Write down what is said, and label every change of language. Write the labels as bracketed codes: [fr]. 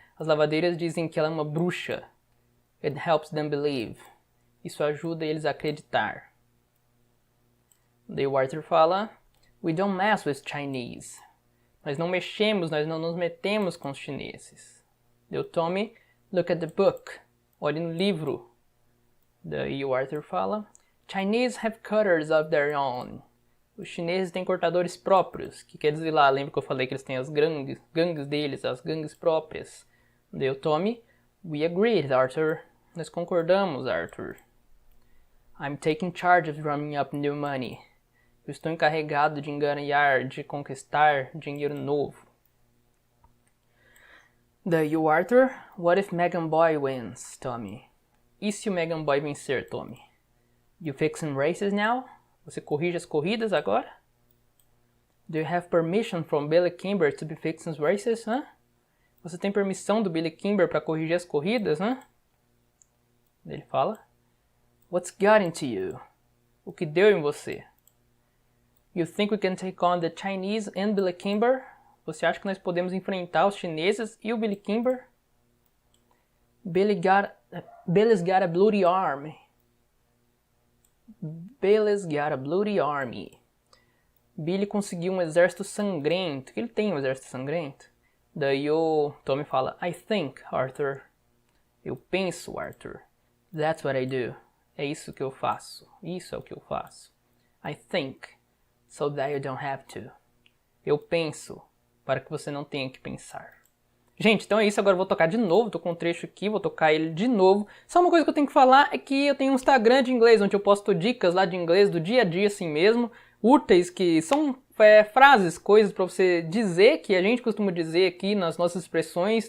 [pt] As lavadeiras dizem que ela é uma bruxa. [en] It helps them believe. [pt] Isso ajuda eles a acreditar. Daí o Arthur fala, [en] we don't mess with Chinese. [pt] Nós não mexemos, nós não nos metemos com os chineses. Daí o Tommy, [en] look at the book. [pt] Olhe no livro. Daí o Arthur fala, [en] Chinese have cutters of their own. [pt] Os chineses têm cortadores próprios. Que quer dizer lá, lembra que eu falei que eles têm as gangues deles, as gangues próprias. Daí o Tommy, [en] we agreed, Arthur. [pt] Nós concordamos, Arthur. [en] I'm taking charge of drumming up new money. [pt] Eu estou encarregado de enganar, de conquistar dinheiro novo. Daí o Arthur, [en] what if Megan Boy wins, Tommy? [pt] E se o Megan Boy vencer, Tommy? [en] You fixing races now? [pt] Você corrige as corridas agora? [en] Do you have permission from Billy Kimber to be fixing races, huh? [pt] Você tem permissão do Billy Kimber para corrigir as corridas, né? Ele fala, [en] what's got into you? [pt] O que deu em você? [en] You think we can take on the Chinese and Billy Kimber? [pt] Você acha que nós podemos enfrentar os chineses e o Billy Kimber? [en] Billy's got a bloody arm. Billy's got a bloody army. [pt] Billy conseguiu um exército sangrento. Ele tem um exército sangrento? Daí o Tommy fala, [en] I think, Arthur. [pt] Eu penso, Arthur. [en] That's what I do. [pt] É isso que eu faço. Isso é o que eu faço. [en] I think, so that you don't have to. [pt] Eu penso, para que você não tenha que pensar. Gente, então é isso. Agora eu vou tocar de novo. Tô com um trecho aqui, vou tocar ele de novo. Só uma coisa que eu tenho que falar é que eu tenho um Instagram de inglês, onde eu posto dicas lá de inglês do dia a dia assim mesmo. Úteis, que são frases, coisas pra você dizer, que a gente costuma dizer aqui nas nossas expressões.